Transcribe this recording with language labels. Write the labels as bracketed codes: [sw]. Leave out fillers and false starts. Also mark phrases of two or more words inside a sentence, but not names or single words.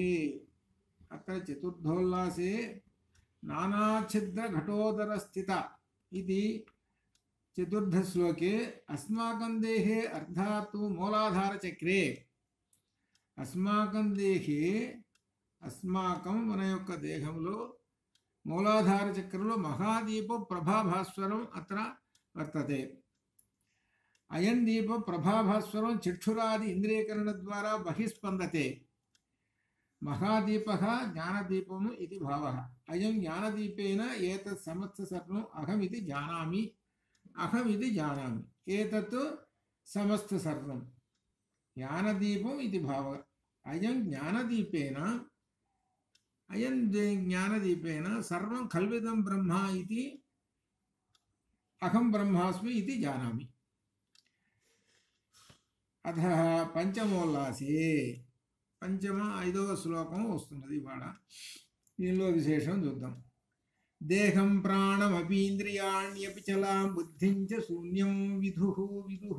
[sa] अत्र चतुर्थोल्लासे नानाच्छिद्रघटोदरस्थित इति चतुर्थश्लोके अस्माकं देहे अर्थात् मूलाधारचक्रे अस्माकं देहे अस्माकं [te] మన యొక్క దేహంలో మూలాధార చక్రంలో [sa] మహాదీప ప్రభాభాస్వరం అత్ర వర్తతే। అయం దీప ప్రభాభాస్వరం చక్షురాది ఇంద్రియకరణ ద్వారా బహిస్పందతే। महादीपः ज्ञानदीपम् इति भावः। अयं ज्ञानदीपेन एतत् समस्त सर्वम् अहमिति जानामि एतत् समस्त सर्वं ज्ञानदीपम् इति भावः। अयं ज्ञानदीपेन सर्वं कल्विदं ब्रह्म इति అహం బ్రహ్మాస్మి ఇది జానామి. అథ పంచమోల్లాసే, [te] పంచమ 5వ శ్లోకం వస్తున్నది ఇవాళ. దీనిలో విశేషం చూద్దాం. [sa] దేహం ప్రాణమపీంద్రియాణ్యపి చలాం బుద్ధిం చ శూన్యం విదుః విదుః.